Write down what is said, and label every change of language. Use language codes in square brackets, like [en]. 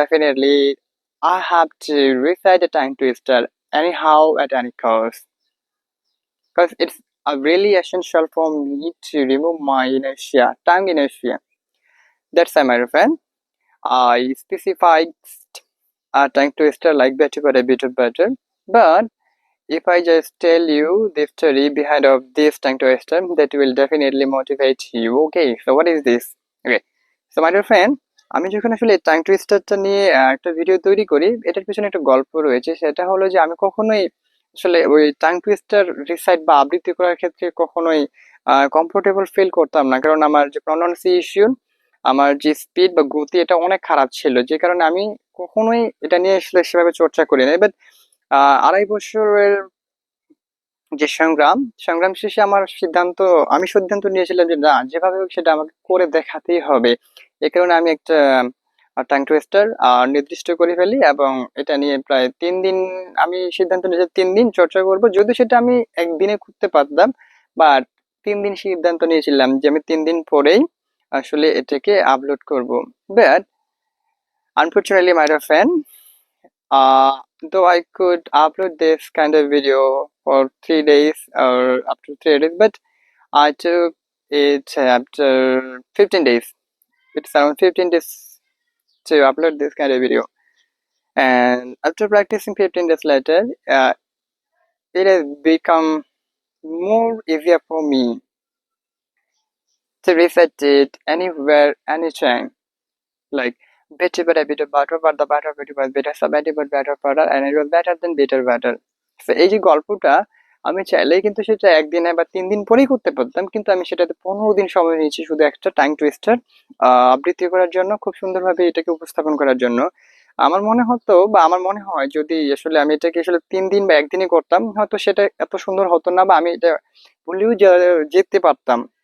[en] Definitely, I have to research the tongue twister anyhow at any cost, because it's really essential for me to remove my inertia, tongue inertia. That's why, my friend, I specified a tongue twister like better, better, better, better. But if I just tell you the story behind of this tongue twister, that will definitely motivate you. Okay, so what is this? Okay, so my dear friend, [bn] আমি যখন আসলে tongue টুইস্টারটা নিয়ে একটা video তৈরি করি, এটার পিছনে একটা গল্প রয়েছে। সেটা হলো যে আমি কখনোই আসলে ওই টাং টুইস্টার রিসাইট বা আবৃত্তি করার ক্ষেত্রে কখনোই কমফোর্টেবল ফিল করতাম না, কারণ আমার যে প্রনাউন্সিয়েশন, আমার যে স্পিড বা গতি, এটা অনেক খারাপ ছিল, যে কারণে আমি কখনোই এটা নিয়ে আসলে সেভাবে চর্চা করি না। বাট 2.5 বছরের যে সংগ্রাম শেষে আমি সিদ্ধান্ত নিয়েছিলাম যে না, যেভাবে হোক সেটা আমাকে করে দেখাতেই হবে। এ কারণে আমি একটা টাং টুইস্টার নির্দিষ্ট করে ফেলি, এবং এটা নিয়ে প্রায় 3 দিন আমি সিদ্ধান্ত নিয়েছি 3 দিন চর্চা করব। যদি সেটা আমি একদিনে করতে পারতাম, বাট 3 দিন সিদ্ধান্ত নিয়েছিলাম যে আমি 3 দিন পরেই আসলে এটাকে আপলোড করব। But unfortunately, my dear friend, [en] though I could upload this kind of video for 3 days or up to 3 days, but I took it after 15 days. It's around 15 days to upload this kind of video. And after practicing 15 days later, it has become more easier for me to reset it anywhere, anytime. Like better, but a bit better, but the better, it was better, so better, but better, better, and it was better than better, better. [bn] So এই যে গল্পটা, আমি চাইলেই কিন্তু সেটা একদিনে বা 3 দিন পরেই করতে পারতাম, কিন্তু আমি সেটাতে 15 দিন সময় নিয়েছি শুধু একটা টাইম টুইস্টার আবৃত্তি করার জন্য, খুব সুন্দরভাবে এটাকে উপস্থাপন করার জন্য। আমার মনে হতো বা আমার মনে হয় যদি আসলে আমি এটাকে আসলে 3 দিন বা একদিনই করতাম, হয়তো সেটা এত সুন্দর হতো না, বা আমি এটা ভুলেও যেতে পারতাম।